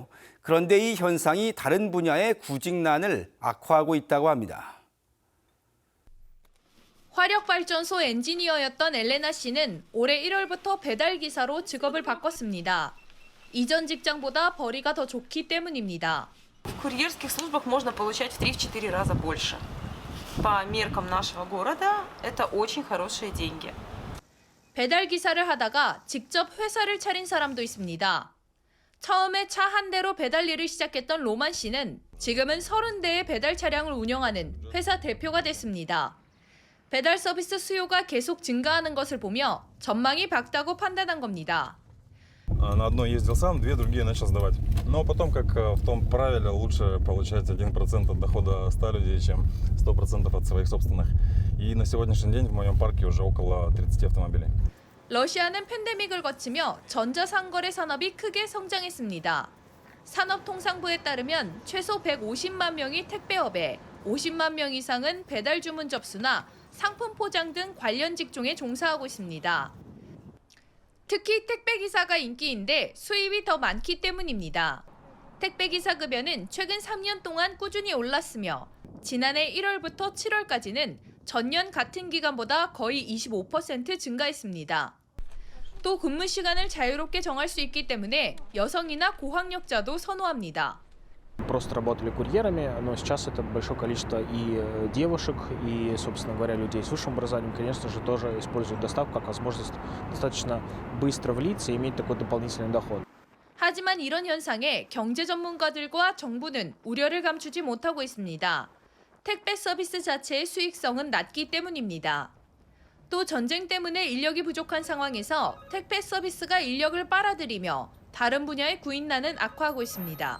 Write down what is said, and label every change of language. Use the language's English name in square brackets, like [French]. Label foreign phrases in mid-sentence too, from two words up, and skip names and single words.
[Korean] 그런데 이 현상이 다른 분야의 구직난을 악화하고 있다고 합니다. 화력발전소 엔지니어였던 엘레나 씨는 올해 1월부터 배달 기사로 직업을 바꿨습니다. 이전 직장보다 벌이가 더 좋기 때문입니다. [Russian] В курьерских службах можно получать в 3-4 раза больше. По меркам нашего города это очень хорошие деньги. [Korean] 배달 기사를 하다가 직접 회사를 차린 사람도 있습니다. 처음에 차 한 대로 배달 일을 시작했던 로만 씨는 지금은 30대의 배달 차량을 운영하는 회사 대표가 됐습니다. 배달 서비스 수요가 계속 증가하는 것을 보며 전망이 밝다고 판단한 겁니다. [Russian] На одно ездил сам, две другие начал сдавать. Но потом, как в том правиле, лучше получать 1% от дохода 100 людей, чем 100% от своих собственных. И на сегодняшний день в моем парке уже около 30 автомобилей. [Korean] 러시아는 팬데믹을 거치며 전자상거래 산업이 크게 성장했습니다. 산업통상부에 따르면 최소 150만 명이 택배업에, 50만 명 이상은 배달 주문 접수나 상품 포장 등 관련 직종에 종사하고 있습니다. 특히 택배기사가 인기인데 수입이 더 많기 때문입니다. 택배기사 급여는 최근 3년 동안 꾸준히 올랐으며 지난해 1월부터 7월까지는 전년 같은 기간보다 거의 25% 증가했습니다. 또 근무 시간을 자유롭게 정할 수 있기 때문에 여성이나 고학력자도 선호합니다. [Russian] Просто работали курьерами, но сейчас это большое количество и девушек, и, собственно говоря, людей с высшим образованием, конечно же, тоже используют доставку как возможность достаточно быстро влиться и иметь такой дополнительный доход. [Korean] 하지만 이런 현상에 경제 전문가들과 정부는 우려를 감추지 못하고 있습니다. 택배 서비스 자체의 수익성은 낮기 때문입니다. 또 전쟁 때문에 인력이 부족한 상황에서 택배 서비스가 인력을 빨아들이며 다른 분야의 구인난은 악화하고 있습니다.